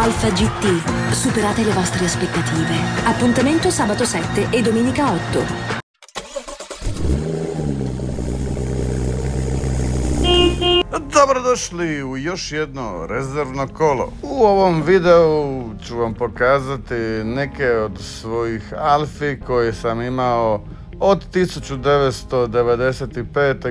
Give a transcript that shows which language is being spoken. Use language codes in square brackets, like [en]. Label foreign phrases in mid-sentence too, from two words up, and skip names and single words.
[it] GT. Superate le vostre aspettative. Appuntamento sabato 7 e domenica 8. [hr] Dobrodošli u još jedno rezervno kolo. U ovom videu ću vam pokazati neke od svojih Alfi koje sam imao od 1995.